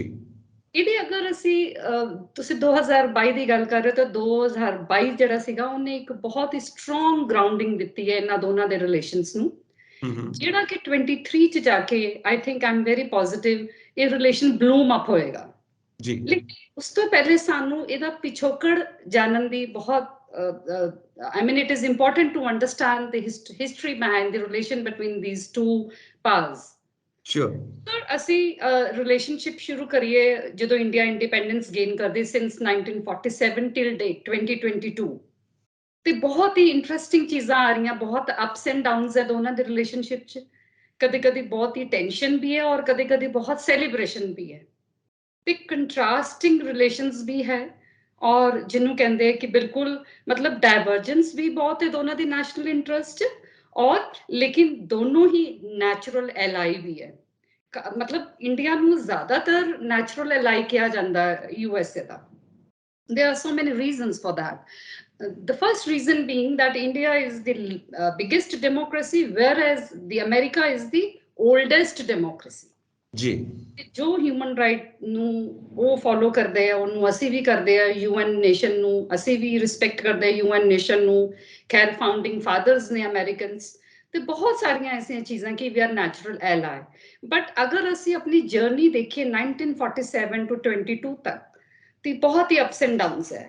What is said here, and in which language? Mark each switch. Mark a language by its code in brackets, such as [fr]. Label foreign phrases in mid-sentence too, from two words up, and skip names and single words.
[pa] ਇਹਦੀ ਅਗਰ ਅਸੀਂ ਤੁਸੀਂ 2022 ਦੀ ਗੱਲ ਕਰ ਰਹੇ ਹੋ ਤਾਂ 2022 ਜਿਹੜਾ ਸੀਗਾ ਉਹਨੇ ਇੱਕ ਬਹੁਤ ਹੀ [en] strong grounding [pa] ਦਿੱਤੀ ਹੈ ਇਹਨਾਂ ਦੋਨਾਂ ਦੇ ਰਿਲੇਸ਼ਨਸ ਨੂੰ, ਜਿਹੜਾ ਕਿ 23 ਚ ਜਾ ਕੇ [en] I think I am very positive [pa] ਇਹ [en] relation bloom up [pa] ਹੋਏਗਾ ਜੀ। ਲੇਕਿਨ ਉਸ ਤੋਂ ਪਹਿਲੇ ਸਾਨੂੰ ਇਹਦਾ ਪਿਛੋਕੜ ਜਾਣਨ ਦੀ ਬਹੁਤ [en] I mean it is important to understand the history behind the relation between these two powers. Sure. [pa] So ਅਸੀਂ ਰਿਲੇਸ਼ਨਸ਼ਿਪ ਸ਼ੁਰੂ ਕਰੀਏ ਜਦੋਂ [en] India independence gain [pa] ਕਰਦੀ [en] since 1947 till date 2022 [pa] ਤੇ ਬਹੁਤ ਹੀ ਇੰਟਰਸਟਿੰਗ ਚੀਜ਼ਾਂ ਆ ਰਹੀਆਂ, ਬਹੁਤ [en] ups and downs [pa] ਹੈ ਦੋਨਾਂ ਦੇ ਰਿਲੇਸ਼ਨਸ਼ਿਪ 'ਚ। ਕਦੇ ਕਦੇ ਬਹੁਤ ਹੀ ਟੈਨਸ਼ਨ ਵੀ ਹੈ ਔਰ ਕਦੇ ਕਦੇ ਬਹੁਤ ਸੈਲੀਬ੍ਰੇਸ਼ਨ ਵੀ ਹੈ ਤੇ [en] contrasting relations [pa] ਵੀ ਹੈ ਔਰ ਜਿਹਨੂੰ ਕਹਿੰਦੇ ਕਿ ਬਿਲਕੁਲ ਮਤਲਬ ਡਾਇਵਰਜੈਂਸ ਵੀ ਬਹੁਤ ਹੈ ਦੋਨਾਂ ਦੀ [en] national interest [pa] ਔਰ ਲੇਕਿਨ ਦੋਨੋਂ ਹੀ [en] natural ally [pa] ਵੀ ਹੈ। ਮਤਲਬ ਇੰਡੀਆ ਨੂੰ ਜ਼ਿਆਦਾਤਰ [en] natural ally [pa] ਕਿਹਾ ਜਾਂਦਾ ਹੈ USA ਦਾ। [en] There are so many reasons for that. The first reason being that India is the biggest democracy, whereas the America is the oldest democracy. [pa] ਜੀ ਜੋ [en] human right [pa] ਨੂੰ ਉਹ ਫੋਲੋ ਕਰਦੇ ਆ ਉਹਨੂੰ ਅਸੀਂ ਵੀ ਕਰਦੇ ਆ, [en] UN nation [pa] ਨੂੰ ਅਸੀਂ ਵੀ ਰਿਸਪੈਕਟ ਕਰਦੇ ਆ, [en] UN nation [pa] ਨੂੰ। ਖੈਰ [en] founding fathers [pa] ਨੇ ਅਮਰੀਕਨਸ ਤੇ ਬਹੁਤ ਸਾਰੀਆਂ ਐਸੀਆਂ ਚੀਜ਼ਾਂ ਕਿ [en] we are natural ally. [pa] ਬਟ ਅਗਰ ਅਸੀਂ ਆਪਣੀ ਜਰਨੀ ਦੇਖੀਏ 1947 to 22 ਤੱਕ ਤੇ ਬਹੁਤ ਹੀ [en] ups and downs [pa] ਹੈ।